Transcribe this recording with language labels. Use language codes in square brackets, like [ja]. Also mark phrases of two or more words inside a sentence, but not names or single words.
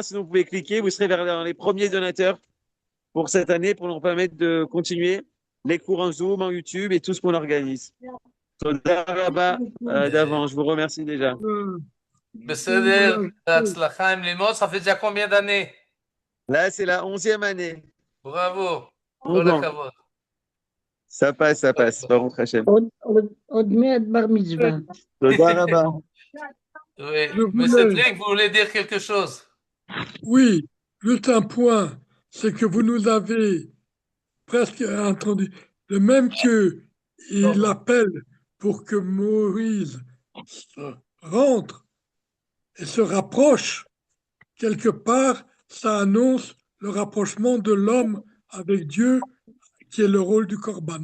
[fr] Sinon, vous pouvez cliquer, vous serez vers les premiers donateurs pour cette année pour nous permettre de continuer les cours en Zoom, en YouTube et tout ce qu'on organise. [he] תודה רבה [fr] d'avant, je vous remercie déjà. [he] בסדר, הצלחה עם לימוד, [fr] ça fait déjà combien d'années? Là, c'est la 11e année. Bravo. 11 [he] Kol [fr] ans. [he] hakavod. [fr] Ça passe, ça passe. [he] ברוך השם. עוד מעט בר מצווה. תודה רבה. [fr] Oui. Je Mais voulais- Cédric, vous voulez dire quelque chose? Oui, juste un point, c'est que vous nous avez presque entendu. De même que il appelle pour que Moïse rentre et se rapproche, quelque part, ça annonce le rapprochement de l'homme avec Dieu, qui est le rôle du Corban.